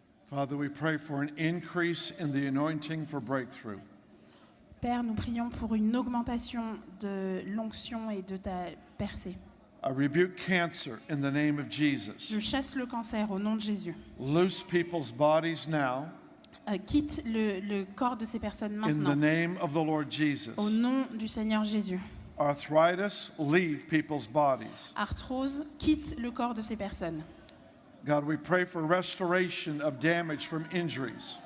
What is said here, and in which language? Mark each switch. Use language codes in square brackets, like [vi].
[en] Father, we pray for an increase in the anointing for breakthrough. [fr] Père, nous prions pour une augmentation de l'onction et de ta percée. [en] I rebuke cancer in the name of Jesus. [fr] Je chasse le cancer au nom de Jésus. [en] Loose people's bodies now [fr] Quitte le corps de ces personnes [en] in the [fr] maintenant. [en] name of the Lord Jesus. [fr] Au nom du Seigneur Jésus. [en] Arthritis, leave people's bodies. [fr] Arthrose, quitte le corps de ces personnes. [en] God, we pray for restoration of damage from injuries.